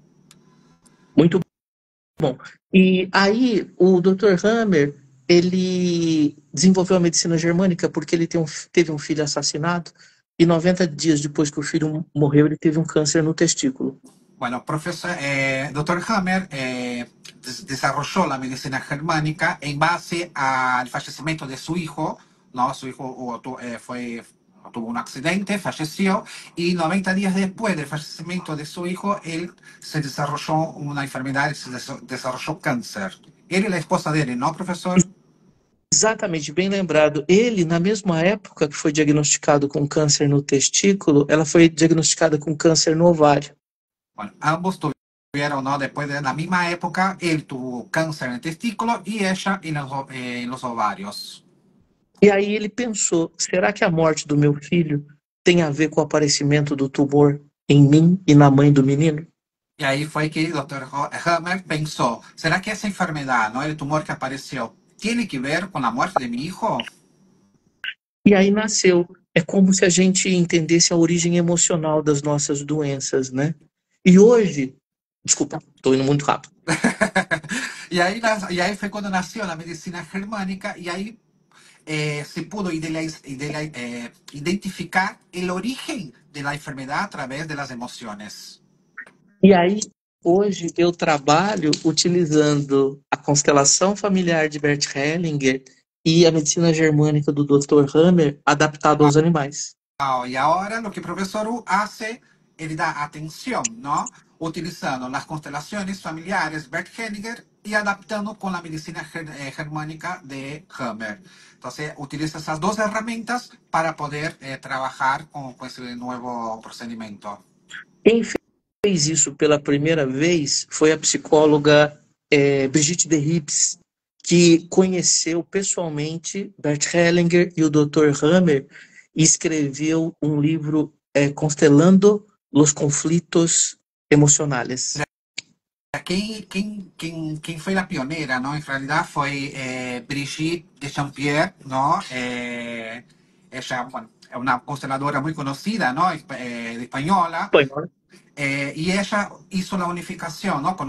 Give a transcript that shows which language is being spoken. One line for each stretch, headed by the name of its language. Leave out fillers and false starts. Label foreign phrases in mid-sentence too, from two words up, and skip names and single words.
Portuguese: Muito bom. E aí o Dr. Hammer, ele desenvolveu a medicina germânica porque ele teve um filho assassinado e 90 dias depois que o filho morreu, ele teve um câncer no testículo.
Spanish: Bueno, Dr. Hammer desarrolló la medicina germánica en base al fallecimiento de su hijo, ¿no? Su hijo tuvo un accidente, falleció, y 90 días después del fallecimiento de su hijo, él se desarrolló una enfermedad, se desarrolló cáncer. Él y la esposa de él, ¿no, profesor?
Portuguese: Exatamente, bem lembrado. Ele, na mesma época que foi diagnosticado com câncer no testículo, ela foi diagnosticada com câncer no ovário.
Spanish: Bueno, ambos tuvieron, ¿no? Después de la misma época, él tuvo cáncer en el testículo y ella en los ovarios.
Portuguese: E aí ele pensou, será que a morte do meu filho tem a ver com o aparecimento do tumor em mim e na mãe do menino?
Spanish: Y ahí fue que el doctor Hammer pensó, ¿será que esa enfermedad, ¿no? El tumor que apareció, tiene que ver con la muerte de mi hijo?
Portuguese: E aí nasceu. É como se a gente entendesse a origem emocional das nossas doenças, né? E hoje, desculpa, estou indo muito rápido.
Spanish: Y ahí fue cuando nació la medicina germánica y ahí se pudo identificar el origen de la enfermedad a través de las emociones.
Portuguese: E aí, hoje, eu trabalho utilizando a constelação familiar de Bert Hellinger e a medicina germânica do Dr. Hammer adaptado aos animais.
Spanish: Y ahora lo que el profesor U hace, él da atención, ¿no? Utilizando las constelaciones familiares Bert Hellinger y adaptando con la medicina germánica de Hammer. Entonces, utiliza esas dos herramientas para poder trabajar con ese nuevo procedimiento.
Portuguese: Quem fez isso pela primeira vez foi a psicóloga Brigitte de Rips, que conheceu pessoalmente Bert Hellinger e o Dr. Hammer e escreveu um livro Constelando los conflitos emocionales.
Spanish: ¿Quién fue la pionera, no? En realidad fue Brigitte de Champier, ¿no? Ella, bueno, es una consteladora muy conocida, ¿no? De española.
Portuguese: Espanhol.
Spanish: Y ella hizo la unificación, ¿no?